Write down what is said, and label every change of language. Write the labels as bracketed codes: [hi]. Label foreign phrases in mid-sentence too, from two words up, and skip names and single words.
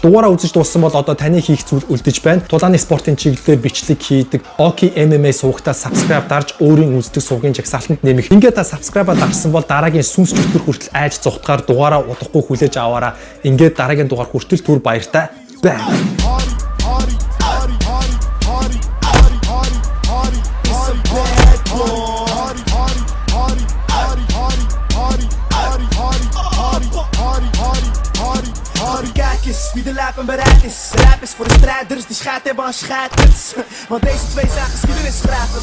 [mn] Дугаараа үзэж дууссан бол одоо таны хийх зүйл үлдэж байна. Тулааны спортын чиглэлээр бичлэг хийдэг Oki MMA суугтаа subscribe дарж өөрийн үздэг суугийн жагсаалтанд нэмэх. Ингээд та subscribe дарсан бол дараагийн сүнс чөтгөр хүртэл айж зугтахаар дугаараа удахгүй хүлээж аваараа. Ингээд дараагийн дугаар хүртэл түр баяртай байна. [nl] Wie de lijp en bereid is. Rijp is voor de strijders, die schijt hebben aan scheiders. Want deze twee zijn geschiedenisschrijvers.